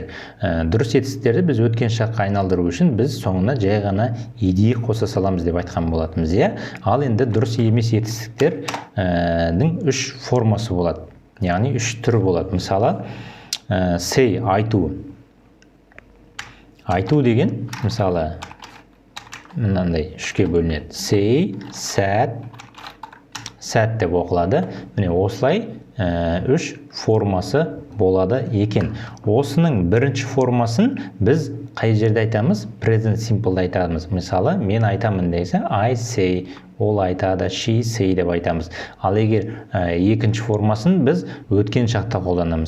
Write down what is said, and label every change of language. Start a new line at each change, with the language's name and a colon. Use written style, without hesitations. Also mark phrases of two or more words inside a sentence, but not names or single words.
Kazakh: Дұрыс етістіктерді біз өткен шаққа айналдыру үшін біз соңына жай ғана үйде қоса саламыз деп айтқан болатынбыз, ал енді дұрыс емес етістіктердің үш формасы болады, яғни үш түрі болады. Мысалы, say, айту. Айту деген, мысалы, мынандай үшке бөлінеді.
English: Say, said, said
Kazakh: деп оқылады. Міне осылай үш формасы болады екен. Осының бірінші формасын біз қай жерде айтамыз?
English: Present simple'да
Kazakh: айтамыз. Мысалы, мен айтамын десе,
English: I say,
Kazakh: ол айтады,
English: she say
Kazakh: деп айтамыз. Ал егер екінші формасын біз өткен шақта қолданамыз.